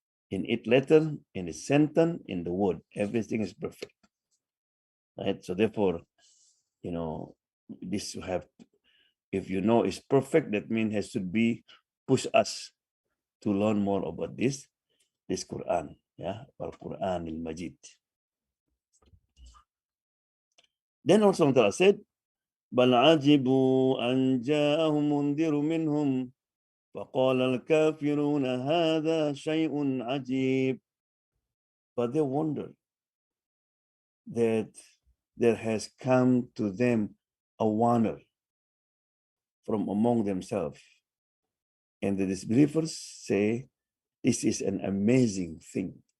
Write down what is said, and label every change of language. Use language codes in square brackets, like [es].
[en] In its letter, in its sentence, in the word, everything is perfect. Right? So therefore, this you have, if it's perfect, that means it should be push us to learn more about this Quran. Yeah, Al-Quran al-Majid. [ar] Then also Allah said, بل عجبوا أن جاءهم منذر منهم فقال الكافرون هذا شيء عجيب. [en] But they wondered that there has come to them a warner from among themselves. And the disbelievers say, this is an amazing thing.